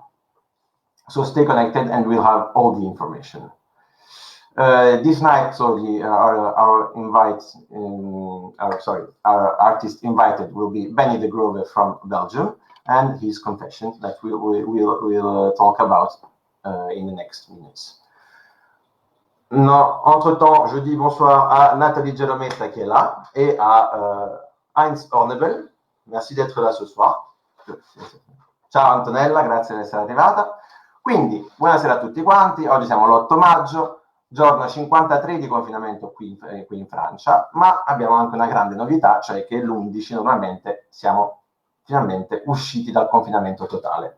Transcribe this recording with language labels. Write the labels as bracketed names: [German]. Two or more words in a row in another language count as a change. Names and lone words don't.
[English] So stay connected, and we'll have all the information. This night, so our artist invited will be Benny de Grove from Belgium, and his confession that we'll talk about in the next minutes. [French] Entre-temps, je dis bonsoir à Nathalie Gelometta qui est là, et à Heinz Hornebel. Merci d'être là ce soir. [Italian] Ciao Antonella, grazie di essere arrivata. Quindi, buonasera a tutti quanti. Oggi siamo l'8 maggio, giorno 53 di confinamento qui in Francia, ma abbiamo anche una grande novità, cioè che l'11 normalmente siamo finalmente usciti dal confinamento totale.